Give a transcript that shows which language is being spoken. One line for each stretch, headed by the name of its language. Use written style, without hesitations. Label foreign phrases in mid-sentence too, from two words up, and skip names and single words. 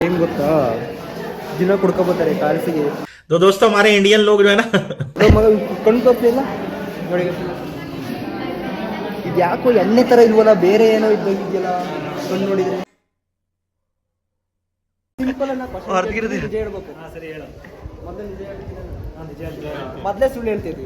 Kannada: ಏನ್ ಗೊತ್ತಾ, ದಿನ ಕುಡ್ಕೊಬೋತಾರೆ ಕಾಲ್ಸಿಗೆ.
Hindi: दोस्तों हमारे इंडियन लोग जो है ना
Kannada: ಮಗ ಕಣ್ ತೋರ್ಲಿಲ್ಲ ನೋಡಿ. ಇದು ಯಾಕೋ ಎಣ್ಣೆ ತರ ಇಲ್ವಲ್ಲ, ಬೇರೆ ಏನೋ ಇದ್ದಂಗಿದೆಯಲ್ಲ ಕಣ್ಣು ನೋಡಿದ್ರೆ. ಸಿಂಪಲ್ ಅನ್ನ ನಿಜ ಹೇಳ್ಬೇಕು. ಮೊದಲು ನಿಜ ಹೇಳ್ತೀನಿ, ಮೊದಲೇ ಸುಳ್ಳು ಹೇಳ್ತಿದ್ವಿ.